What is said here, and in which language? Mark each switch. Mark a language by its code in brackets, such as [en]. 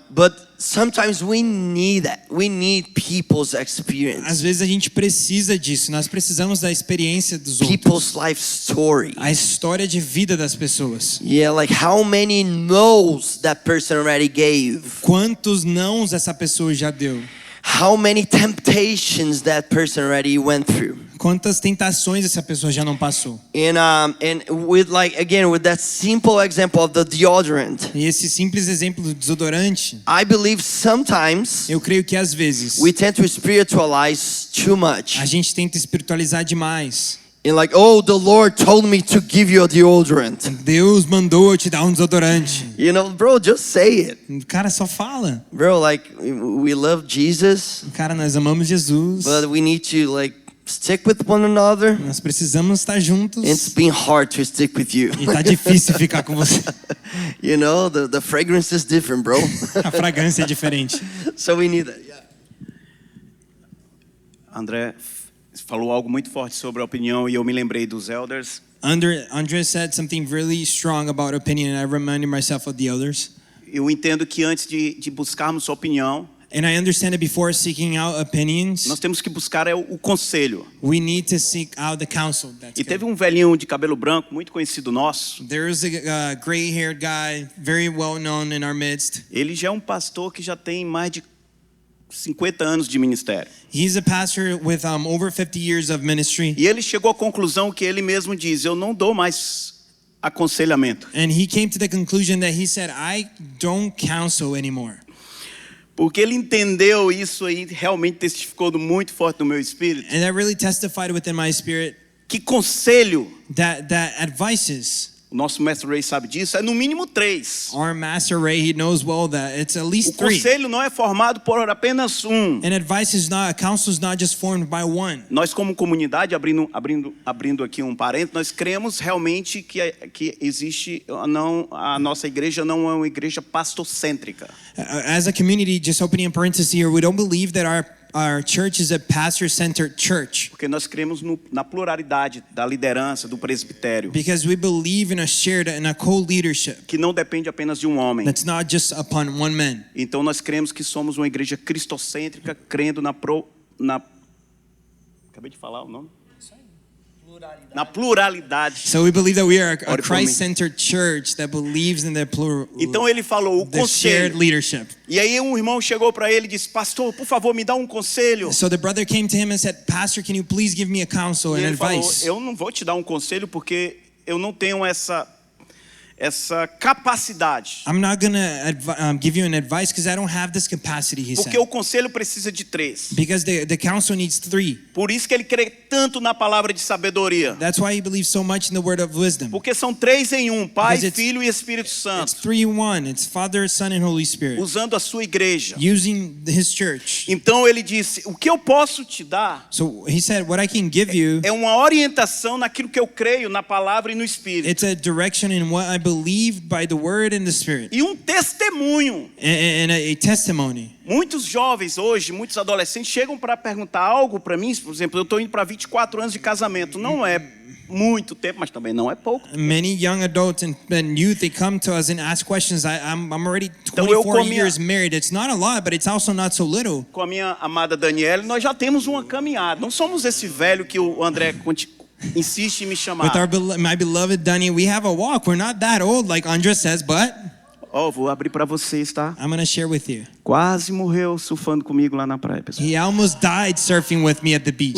[en] But sometimes we need that. We need people's experience, [pt] Às vezes a gente precisa disso. Nós precisamos da experiência dos [en] people's [pt] outros. [en] life story. [pt] A história de vida das pessoas. [en] Yeah, like how many no's that person already gave. [pt] Quantos nãos essa pessoa já deu? [en] How many temptations that person already went through. [pt] quantas tentações essa pessoa já não passou. [en] And with like again with that simple example of the deodorant, [pt] E esse simples exemplo do desodorante, [en] I believe sometimes [pt] eu creio que às vezes [en] we tend to spiritualize too much. [pt] a gente tenta espiritualizar demais. [en] And like, oh, the Lord told me to give you a deodorant. [pt] Deus mandou eu te dar um desodorante. [en] You know, bro, just say it. [pt] O cara só fala. [en] Bro, like we love Jesus, [pt] Cara, nós amamos Jesus. [en] but we need to like stick with one another. [pt] Nós precisamos estar juntos. [en] It's been hard to stick with you. [pt] E tá difícil ficar com você. [en] You know, the fragrance is different, bro. [pt] A fragrância é diferente. [en] So we need that. Yeah. [pt] André falou algo muito forte sobre a opinião e eu me lembrei dos elders. [en] Andre said something really strong about opinion, and I reminded myself of the elders. [pt] Eu entendo que antes de buscarmos opinião, [en] And I understand that before seeking out opinions, [pt] nós temos que buscar o conselho. [en] we need to seek out the counsel. That's [pt] E teve [en] good. [pt] um velhinho de cabelo branco, muito conhecido nosso. [en] There is a gray-haired guy, very well known in our midst. [pt] Ele já é um pastor que já tem mais de 50 anos de ministério. [en] He's a pastor with over 50 years of ministry. [pt] E ele chegou à conclusão que ele mesmo diz: eu não dou mais aconselhamento. [en] And he came to the conclusion that he said, I don't counsel anymore. [pt] Porque ele entendeu isso aí, realmente testificou muito forte no meu espírito. [en] And that really testified within my spirit [pt] Que conselho, [en] that advices. [pt] o nosso mestre Ray sabe disso, é no mínimo 3. [en] Our master Ray, he knows well that it's at [pt] O [en] least 3. [pt] conselho não é formado por apenas um. [en] And advice is not, counsel is not just formed by one. [pt] Nós como comunidade, abrindo aqui um parênteses, nós cremos realmente que existe, não, a nossa igreja não é uma igreja pastorcêntrica. [en] As a community, just opening a parenthesis here, we don't believe that our church is a pastor-centered church. [pt] Porque nós cremos na pluralidade da liderança, do presbitério, [en] Because we believe in a co-leadership [pt] que não depende apenas de um homem. [en] that's not just upon one man. [pt] Então nós cremos que somos uma igreja cristocêntrica, crendo acabei de falar o nome? Na pluralidade. [en] So we believe that we are a [pt] Ore por mim. [en] Christ-centered church that believes in the [pt] Então ele falou o [en] the shared [pt] conselho. [en] leadership. [pt] E aí um irmão chegou para ele e disse: pastor, por favor, me dá um conselho. [en] So the brother came to him and said, Pastor, can you please give me a counsel [pt] E [en] and [pt] ele falou: [en] advice? [pt] eu não vou te dar um conselho porque eu não tenho essa capacidade. [en] I'm not going to give you an advice because I don't have this capacity, he said. [pt] Porque o conselho precisa de 3. [en] Because the counsel needs 3. [pt] Por isso que ele crê tanto na palavra de sabedoria. [en] That's why he believes so much in the word of wisdom. [pt] Porque são 3 em um: Pai, [en] Because it's- [pt] Filho e Espírito [en] It's [pt] Santo. [en] 3 in 1. It's Father, Son, and Holy Spirit. [pt] Usando a sua igreja. [en] Using his church. [pt] Então ele disse: o que eu posso te dar [en] So he said, what I can give you, [pt] é uma orientação naquilo que eu creio na palavra e no Espírito. [en] it's a direction in what I believe by the word and the Spirit. [pt] E um testemunho. [en] And a testimony. [pt] Muitos jovens hoje, muitos adolescentes chegam para perguntar algo para mim. Por exemplo, eu estou indo para 24 anos de casamento. Não é muito tempo, mas também não é pouco. [en] Many young adults and youth, they come to us and ask questions. I'm already [pt] Então eu [en] 24 [pt] comia- [en] years married. It's not a lot, but it's also not so little. [pt] Com a minha amada Daniela, nós já temos uma caminhada. Não somos esse velho que o André insiste em me chamar. [en] With my beloved Dunny, we have a walk. We're not that old, like Andrea says, but [pt] Vou abrir para vocês, tá? [en] I'm going to share with you. [pt] Quase morreu surfando comigo lá na praia, pessoal. [en] He almost died surfing with me at the beach